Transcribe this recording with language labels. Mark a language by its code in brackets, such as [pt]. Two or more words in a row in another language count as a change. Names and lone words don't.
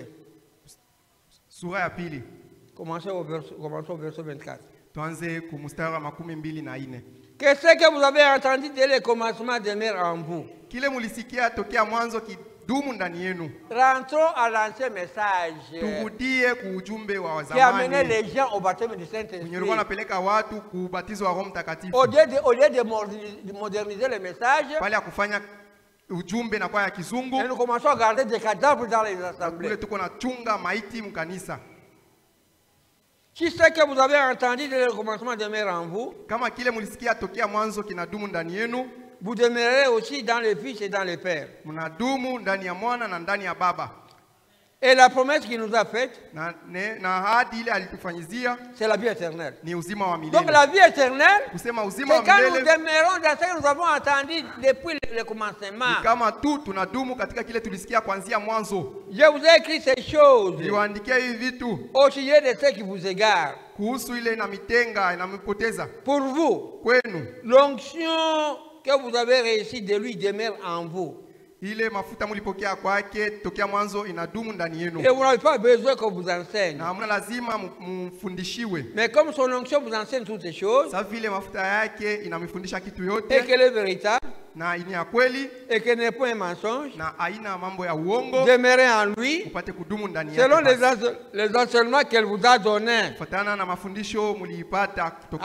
[sw] Sura ya pili. [fr] Commençons au verset 24. [sw] Tuanze kumstari wa 24. [fr] Qu'est-ce que vous avez entendu dès le commencement demeure en vous? [sw] Kile mulisikia tokea mwanzo kidumu ndani yenu. [fr] Rentrons à l'ancien message [sw] Turudie kuujumbe wa [fr] qui amenait [sw] zamani. [fr] les gens au baptême du [sw] Mwenye [fr] Saint-Esprit. [sw] alikuwa anapeleka watu kubatizwa wa Roho Mtakatifu. [fr] Au lieu de moderniser le message, [sw] Pale ya kufanya ujumbe na kwa ya kizungu, [fr] et nous commençons à garder des cadavres dans les [sw] kule [fr] assemblées. [sw] tuko na chunga maiti mkanisa. [fr] Si ce que vous avez entendu dès le commencement demeure en vous, [sw] Kama kile mulisikia tokea mwanzo kinadumu ndani yenu, [fr] vous demeurerez aussi dans le Fils et dans le Père. [sw] mnadumu ndani ya mwana na ndani ya baba. [fr] Et la promesse qu'il nous a faite, [sw] Na ahadi ile alitufanyizia [fr] c'est la vie éternelle. [sw] ni uzima wa [fr] Donc [sw] milele. [fr] la vie éternelle, [sw] Kusema [fr] c'est [sw] uzima wa [fr] quand nous [sw] milele [fr] demeurons dans ce que nous avons entendu depuis le commencement. [sw] ni kama tu tunadumu katika kile tulisikia kuanzia mwanzo. [fr] Je vous ai écrit ces choses [sw] Niliwaandikia hivi vitu [fr] au sujet de ceux qui vous égarent. [sw] kuhusu ile na mitenga inamipoteza [fr] Pour vous, [sw] kwenu. [fr] l'onction que vous avez réussi de lui demeure en vous. [sw] Ile mafuta mulipokea kwake tokea mwanzo inadumu ndani yenu. [fr] Et vous n'avez pas besoin qu'on vous enseigne. [sw] Na hamna lazima mfundishiwe. [fr] Mais comme son onction vous enseigne toutes ces choses, [sw] Sasa vile mafuta yake inamifundisha kitu [fr] et [sw] yote [fr] qu'elle est véritable, [sw] na ini ya kweli [fr] et qu'elle n'est pas un mensonge, [sw] na haina mambo ya uongo, [fr] demeurez en lui, [sw] upate kudumu ndani [fr] selon [sw] yake. [fr] les enseignements qu'elle vous a donnés. [sw] Kufuatana na mafundisho mliipata kutoka